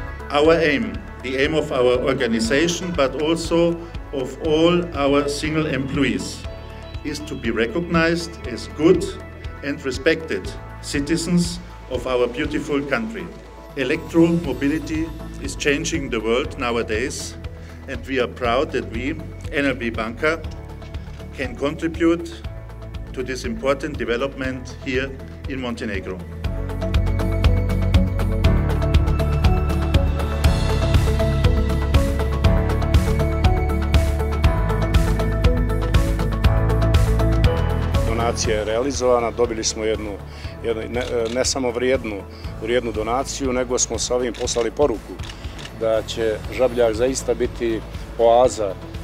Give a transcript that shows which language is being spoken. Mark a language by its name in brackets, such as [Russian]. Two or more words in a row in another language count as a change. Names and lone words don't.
[English] Our aim, the aim of our organization, but also of all our single employees, is to be recognized as good and respected citizens of our beautiful country. Electromobility is changing the world nowadays, and we are proud that we, NLB Banka, can contribute to this important development here in Montenegro. [Serbian] Donacija je realizovana, dobili smo jednu ne samo vrijednu donaciju, nego smo sa ovim poslali poruku da će Žabljak zaista biti oaza